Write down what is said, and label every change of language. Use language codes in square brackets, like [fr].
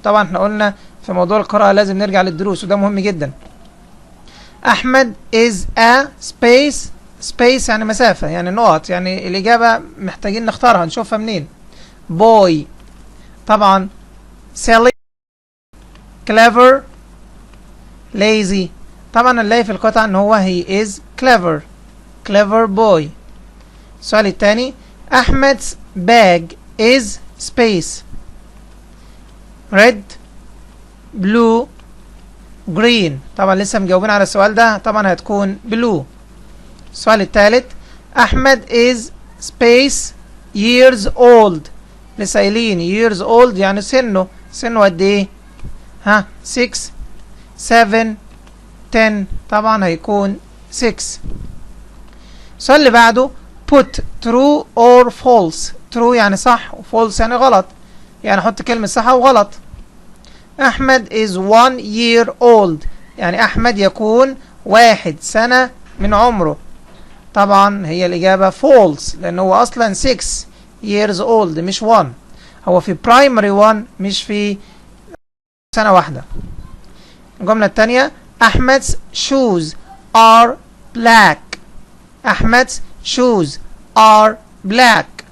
[ar] طبعا احنا قلنا في موضوع القراءة لازم نرجع للدروس وده مهم جدا. أحمد [en] is a space [ar] يعني مسافة، يعني نقط، يعني الإجابة محتاجين نختارها نشوفها منين. [en] boy [ar] طبعا [en] silly clever lazy. [ar] طبعا نلاقي في القطعة ان هو [en] he is clever boy. [ar] السؤال الثاني. [en] أحمد's bag is space red blue green. [ar] طبعا لسه مجاوبين على السؤال ده، طبعا هتكون بلو. السؤال الثالث. [en] أحمد is space years old. [ar] لسه قايلين [en] years old [ar] يعني سنه قد ايه؟ ها 6 7 10 طبعا هيكون 6. السؤال اللي بعده [en] put true or false. [ar] true يعني صح و false يعني غلط، يعني حط كلمة صح أو غلط. أحمد [en] is 1 year old، [ar] يعني أحمد يكون 1 سنة من عمره. طبعا هي الإجابة false لأن هو أصلا [en] 6 years old [ar] مش 1، هو في primary 1 مش في سنة واحدة. الجملة الثانية [en] أحمد's shoes are black. أحمد's shoes are black.